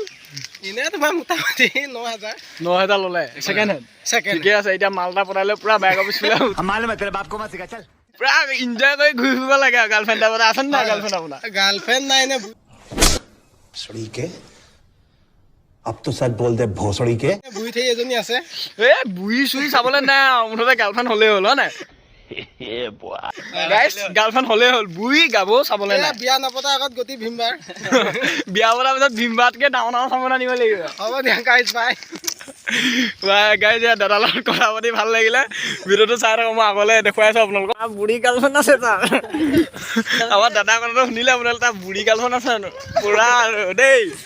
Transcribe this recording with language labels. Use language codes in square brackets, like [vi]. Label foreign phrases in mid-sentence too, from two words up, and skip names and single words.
[as] এনেই তোমাৰ মোটামুটি 9,000 9,000 ল'লে [en] second hand [as] ঠিকে আছে এতিয়া মালটা পতাই লৈ পুৰা বাইকৰ পিছফালে পুৰা এনজয় কৰি ঘূৰি ফুৰিব লাগে আৰু গাৰ্লফ্ৰেণ্ড এটা আছে নাই গাৰ্লফ্ৰেণ্ড আপোনাৰ গাৰ্লফ্ৰেণ্ড নাই নে [hi] भोसड़ी के अब तो सच बोल दे भोसड़ी के [as] বুঢ়ী ঠেই এজনী আছে এ বুঢ়ী চুৰি চাবলৈ নাই আৰু মুঠতে গাৰ্লফ্ৰেণ্ড হ'লেই হ'ল হয় নাই [en] guys girlfriend [as] হ'লেই হ'ল বুঢ়ী গাবও চাবলৈ নাই বিয়া নপতাৰ আগত গতি ভীমবাৰ বিয়া পতাৰ পিছত ভীমবাৰতকৈ ডাঙৰ ডাঙৰ চাবলৈ আনিব লাগিব হ'ব দিয়া [en] guys bye [as] গাইজ দাদাৰ লগত কথা পাতি ভাল লাগিলে ভিডিঅ'টো চাই থাকক মই আগলৈ দেখুৱাই আছোঁ আপোনালোকক বুঢ়ী গাৰ্লফ্ৰেণ্ড আছে তাৰ আমাৰ দাদাৰ কথাটো শুনিলে আপোনালোকে তাৰ বুঢ়ী গাৰ্লফ্ৰেণ্ড আছে জানো পুৰা আৰু দেই